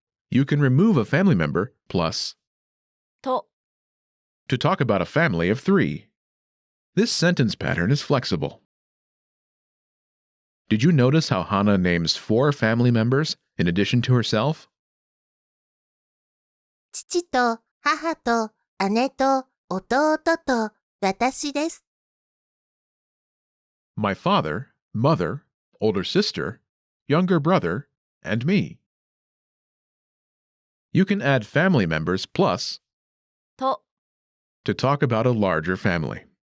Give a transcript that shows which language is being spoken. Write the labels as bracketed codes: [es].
[en] You can remove a family member plus [ja] と [en] to talk about a family of 3. This sentence pattern is flexible. Did you notice how Hana names 4 family members in addition to herself? [ja] 父と母と姉と弟と私です。 [en] My father, mother, older sister, younger brother, and me. You can add family members plus [ja] と [en] to talk about a larger family.